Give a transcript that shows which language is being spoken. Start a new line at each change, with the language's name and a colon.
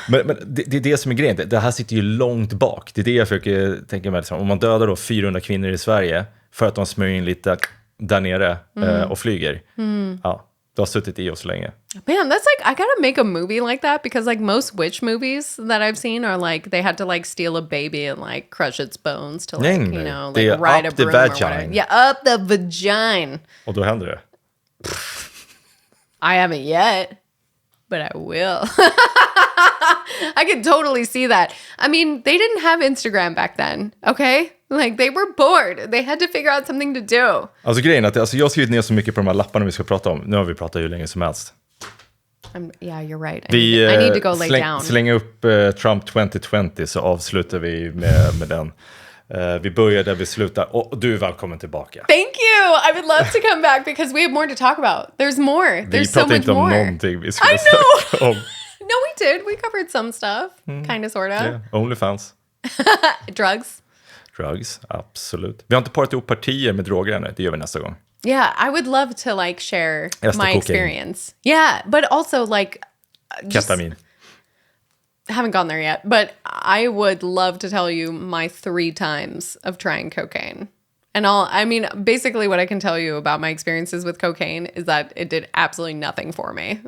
Swedish: Men det är det som är grejen. Det här sitter ju långt bak. Det är det jag försöker tänka mig. Om man dödar då 400 kvinnor i Sverige för att de smörjer in lite där nere och flyger. Ja, det har suttit i oss länge.
English: Man, that's like, I gotta make a movie like that because like most witch movies that I've seen are like they had to like steal a baby and like crush its bones to like, you know, like ride a up the broom or vagina. whatever. Yeah, up the vagina.
Swedish: Och då händer det.
English: I haven't yet, but I will. I could totally see that. I mean, they didn't have Instagram back then, okay? Like, they were bored. They had to figure out something to do.
Swedish: Alltså grejen är att jag har skrivit ner så mycket på de här lapparna vi ska prata om. Nu har vi pratat hur länge som helst.
English: Yeah, you're right. I need to go lay down.
Swedish: Slänga upp Trump 2020 så avslutar vi med den. Vi börjar där vi slutar. Och du är välkommen tillbaka.
English: Thank you! I would love to come back because we have more to talk about. There's more. There's so much more.
Swedish: Vi pratar inte om någonting vi skulle
English: I know!
Swedish: snacka om.
English: No, we did. We covered some stuff. Kind of, sort of. Yeah. OnlyFans. Drugs,
Swedish: absolut. Vi har inte parat ihop partier med droger ännu. Det gör vi nästa gång.
English: Yeah, I would love to like share my experience. Yeah, but also like...
Swedish: Ketamin.
English: Haven't gone there yet, but I would love to tell you my 3 times of trying cocaine. And basically what I can tell you about my experiences with cocaine is that it did absolutely nothing for me.